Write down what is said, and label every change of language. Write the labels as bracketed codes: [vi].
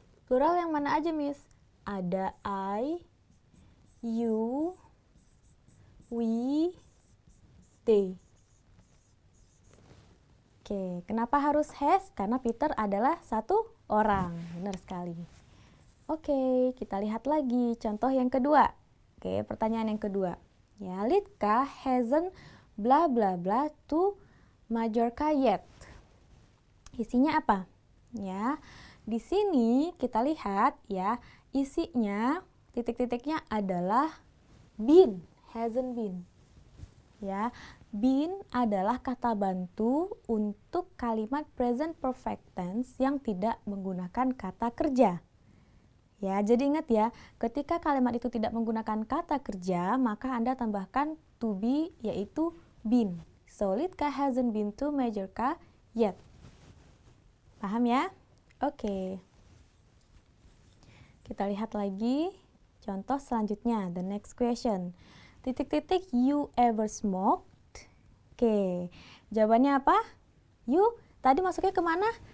[id] Plural yang mana aja, Miss? Ada I, you, we, they. Oke, kenapa harus has? Karena Peter adalah satu orang. Benar sekali. Oke, kita lihat lagi contoh yang kedua. Oke, pertanyaan yang kedua. [en] Ya, Litka hasn't bla bla bla to Majorca yet. [id] Isinya apa? Ya, di sini kita lihat ya, isinya titik-titiknya adalah been, hasn't been. Ya, been adalah kata bantu untuk kalimat present perfect tense yang tidak menggunakan kata kerja. Ya, jadi ingat ya, ketika kalimat itu tidak menggunakan kata kerja, maka Anda tambahkan to be, yaitu been. [en] So, Litka hasn't been to Majorca yet. [id] Paham ya? Oke. Kita lihat lagi contoh selanjutnya, [en] the next question. [id] Titik-titik, [en] you ever smoked? [id] Oke, jawabannya apa? You tadi masuknya kemana?